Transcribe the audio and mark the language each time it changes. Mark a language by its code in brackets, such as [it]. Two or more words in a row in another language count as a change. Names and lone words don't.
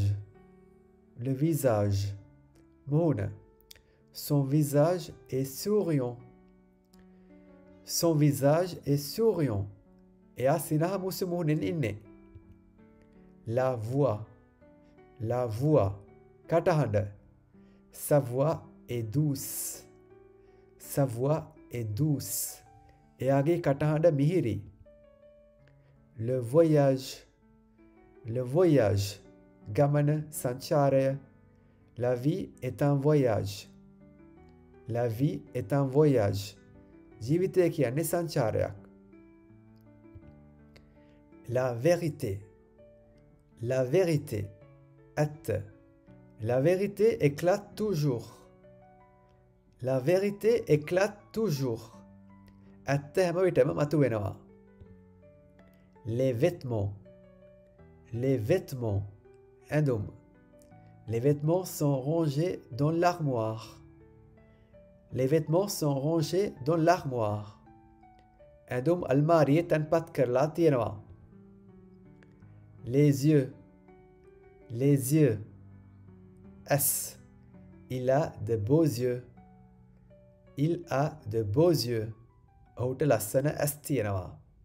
[fr] Le visage. මුහුණ. Son visage est souriant. Son visage est souriant. [si] එයා සිනහ මුසු මුහුණින් ඉන්නේ. [fr] La voix. La voix. කටහඬ. Sa voix est douce. Sa voix est douce. [si] එයාගේ කටහඬ මිහිරි. [fr] Le voyage. Le voyage. [si] ගමන සංචාරය. [fr] La vie est un voyage. La vie est un voyage. [si] ජීවිතය කියන්නේ සංචාරයක්. [fr] La vérité. La vérité. [si] ඇත්ත. [fr] La vérité éclate toujours. La vérité éclate toujours. [si] ඇත්ත හැම විටම මතුවෙනවා. [fr] Les vêtements. Les vêtements. ඇඳුම්. Les vêtements sont rangés dans l'armoire. Les vêtements sont rangés dans l'armoire. [si] ඇඳුම් අල්මාරියේ තැන්පත් කරලා තියෙනවා. [fr] Les yeux. Les yeux. S. Il a de beaux yeux. Il a de beaux yeux. [si] ඔහුට ලස්සන ඇස් තියෙනවා.